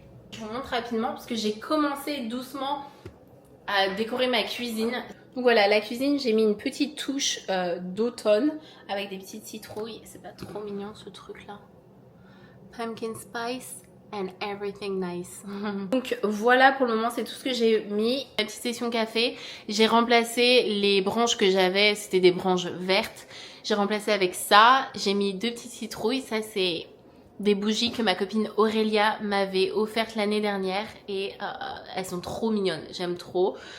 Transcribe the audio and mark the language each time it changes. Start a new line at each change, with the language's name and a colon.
French: Je vous montre rapidement parce que j'ai commencé doucement à décorer ma cuisine. Donc voilà, la cuisine, j'ai mis une petite touche d'automne avec des petites citrouilles. C'est pas trop mignon ce truc-là.
English: Pumpkin spice and everything nice.
French: Donc voilà, pour le moment, c'est tout ce que j'ai mis. La petite session café, j'ai remplacé les branches que j'avais, c'était des branches vertes. J'ai remplacé avec ça. J'ai mis 2 petites citrouilles. Ça, c'est des bougies que ma copine Aurélia m'avait offertes l'année dernière et elles sont trop mignonnes, j'aime trop.